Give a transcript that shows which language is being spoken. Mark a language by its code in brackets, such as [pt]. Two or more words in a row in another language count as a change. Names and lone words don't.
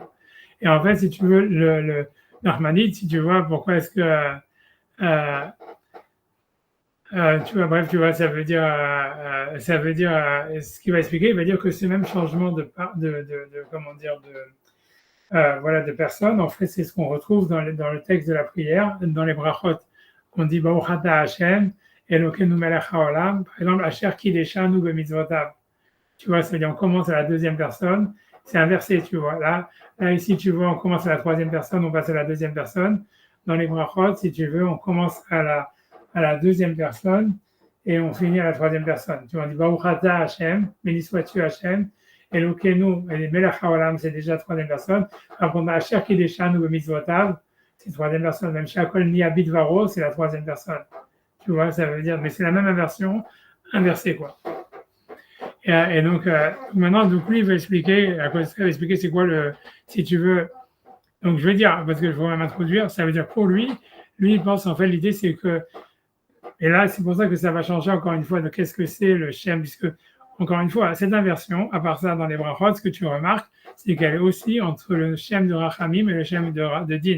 [fr] Et en fait, si tu veux, le Nachmanide, si tu vois, pourquoi est-ce que tu vois, bref, tu vois, ça veut dire, ce qu'il va expliquer, il va dire que ce même changement comment dire, voilà, de personnes, en fait, c'est ce qu'on retrouve dans le texte de la prière, dans les brachot, qu'on dit [he] ברוך אתה השם, אלוקינו מלך העולם, [fr] par exemple, [he] אשר קדשנו במצוותיו. [fr] Tu vois, ça veut dire on commence à la deuxième personne, c'est inversé, tu vois. Là, ici, tu vois, on commence à la troisième personne, on passe à la deuxième personne. Dans les brachot, si tu veux, on commence à la deuxième personne et on finit à la troisième personne. Tu vois, on dit [he] ברוך אתה השם, [fr] béni sois-tu [he] השם, אלוקינו, [fr] et [he] מלך העולם, [fr] c'est déjà la troisième personne. Après, on a [he] אשר קדשנו במצוותיו, [fr] c'est la troisième personne. Même Shakol niabit varo, c'est la troisième personne. Tu vois, ça veut dire, mais c'est la même inversion, inversée, quoi. Et donc, maintenant, donc lui, il va expliquer, à quoi ça va expliquer c'est quoi si tu veux. Donc, je vais dire, parce que je vais m'introduire, ça veut dire pour lui, il pense, en fait, l'idée, c'est que, et là, c'est pour ça que ça va changer encore une fois de qu'est-ce que c'est le Shem, puisque, encore une fois, cette inversion, à part ça, dans les brachot, ce que tu remarques, c'est qu'elle est aussi entre le Shem de Rachamim et le Shem de Din.